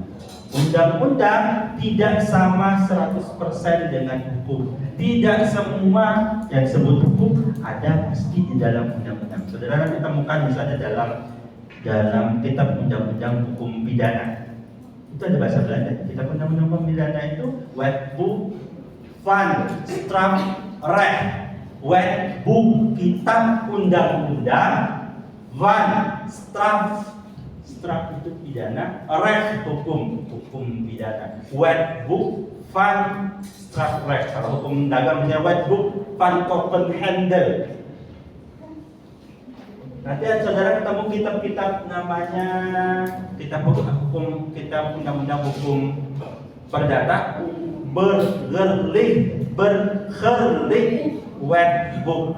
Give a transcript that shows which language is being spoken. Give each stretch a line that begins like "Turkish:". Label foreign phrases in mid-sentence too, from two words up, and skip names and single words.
Indonesian: Undang-undang tidak sama 100% dengan hukum. Tidak semua yang disebut hukum ada pasti di dalam undang-undang. Saudara nanti temukan misalnya dalam kitab undang-undang hukum pidana. Itu ada bahasa Belanda. Kitab undang-undang hukum pidana itu Wetboek van strafrecht. Wetboek kitab undang-undang
Dutch: van straf
Indonesian: itu pidana, recht hukum pidana. Wetboek van strafrecht. Kalau hukum dagang punya Wetboek van Kopenhandel. Nanti saudara ketemu kitab-kitab namanya kitab hukum, kitab undang-undang hukum perdata, bergerlich Wetboek.